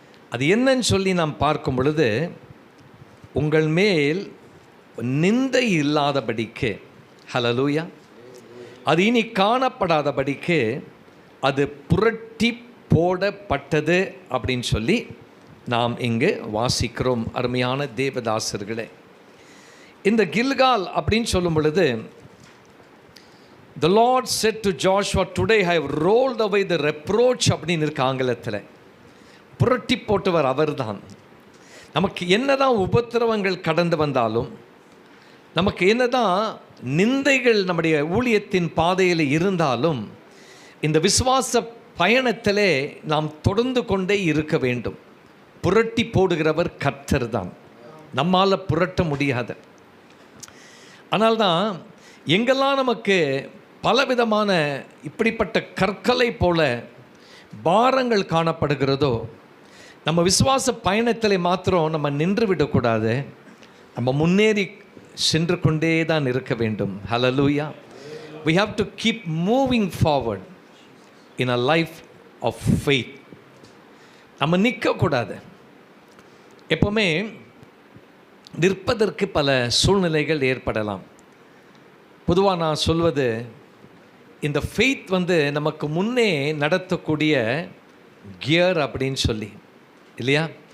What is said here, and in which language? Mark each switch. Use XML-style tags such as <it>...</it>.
<ta>அது என்னன்னு சொல்லி நாம் பார்க்கும் பொழுது, உங்கள் மேல் நிந்தை இல்லாதபடிக்கு, ஹல்லேலூயா, அது இனி காணப்படாதபடிக்கு அது புரட்டி போடப்பட்டது அப்படின்னு சொல்லி நாம் இங்கு வாசிக்கிறோம். அருமையான தேவதாசர்களே, இந்த கில்கால் அப்படின்னு சொல்லும் பொழுது,</ta> <en>the Lord said to Joshua, today I have rolled away the reproach</en> <ta>அப்படின்னு இருக்கு ஆங்கிலத்தில். புரட்டி போட்டவர் அவர்தான். நமக்கு என்னதான் உபத்திரவங்கள் கடந்து வந்தாலும், நமக்கு என்னதான் நிந்தைகள் நம்முடைய ஊழியத்தின் பாதையில் இருந்தாலும், இந்த விசுவாச பயணத்திலே நாம் தொடர்ந்து கொண்டே இருக்க வேண்டும். புரட்டி போடுகிறவர் கர்த்தர் தான், நம்மால் புரட்ட முடியாது. ஆனால்தான் எங்கெல்லாம் நமக்கு பலவிதமான இப்படிப்பட்ட கற்களை போல பாரங்கள் காணப்படுகிறதோ, நம்ம விசுவாச பயணத்தில் மாத்திரம் நம்ம நின்று விடக்கூடாது. நம்ம முன்னேறி சென்று கொண்டே தான் இருக்க வேண்டும். ஹல்லேலூயா.</ta> <en>We have to keep moving forward in a life of faith.</en> <ta>நம்ம நிற்கக்கூடாது. எப்போவுமே நிற்பதற்கு பல சூழ்நிலைகள் ஏற்படலாம். பொதுவாக நான் சொல்வது, இந்த ஃபெய்த் நமக்கு முன்னே நடத்தக்கூடிய கியர் அப்படின்னு சொல்லி, இல்லையா?</ta>